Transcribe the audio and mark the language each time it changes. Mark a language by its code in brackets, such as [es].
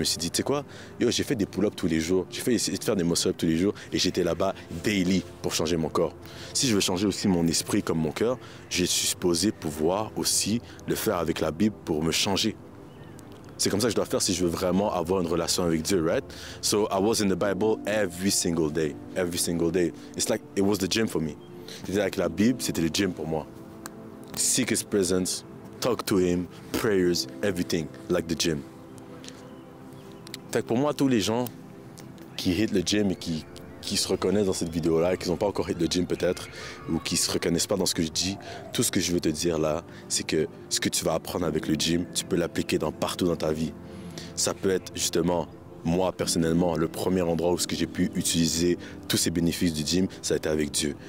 [fr] Je me suis dit, tu sais quoi, yo, j'ai fait des pull-ups tous les jours, j'ai essayé de faire des muscle-ups tous les jours et j'étais là-bas daily pour changer mon corps. Si je veux changer aussi mon esprit comme mon cœur, je suis supposé pouvoir aussi le faire avec la Bible pour me changer. C'est comme ça que je dois faire si je veux vraiment avoir une relation avec Dieu, right? [en] So I was in the Bible every single day. Every single day. It's like it was the gym for me. [fr] C'était avec la Bible, c'était le gym pour moi. [en] Seek His presence. Talk to him, prayers, everything, like the gym. [fr] Fait que pour moi, tous les gens qui hit le gym et qui se reconnaissent dans cette vidéo-là, qui n'ont pas encore hit le gym peut-être, ou qui ne se reconnaissent pas dans ce que je dis, tout ce que je veux te dire là, c'est que ce que tu vas apprendre avec le gym, tu peux l'appliquer partout dans ta vie. Ça peut être justement, moi personnellement, le premier endroit où j'ai pu utiliser tous ces bénéfices du gym, ça a été avec Dieu.